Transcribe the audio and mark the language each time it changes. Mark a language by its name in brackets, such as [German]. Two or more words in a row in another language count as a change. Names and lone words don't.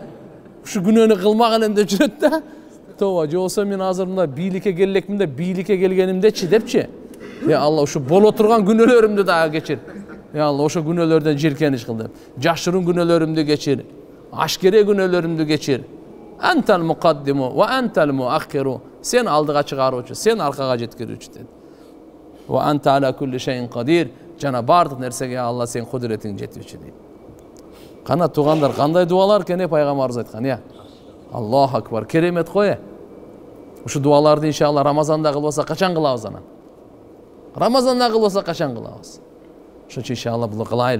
[Kyrgyz] Ушу күнөөнү кылмаган элем деп жүрөт да. Тооба, же болсо мен азыр мында бийликке келелекмин да, бийликке келгенимдечи депчи. Я Алла, ушу боло турган күнөөлөрүмдү дагы кечир. Я Алла, ошо күнөөлөрдөн жиркениш кыл деп. Жашырын күнөөлөрүмдү кечир. Ашкере күнөөлөрүмдү кечир. [Arabic] أنت المقدم وأنت المؤخر. [Kyrgyz] Сен алдыга чыгаруучу, сен аркага жеткирүүчү dedi. [Arabic] وأنت على كل شيء قدير. [Kyrgyz] Жана бардык нерсеге Алла сен кудуретиң жетүүчү дейт. Кана туугандар, кандай дуалар экен пайгамбарыбыз айткан, я. [Arabic] الله أكبر, [Kyrgyz] керемет го. Ушу дуаларды иншалла Рамазанда кылбаса качан кылабыз анан? Рамазанда кылбаса качан кылабыз? Ошон үчүн иншалла бул кылайлы.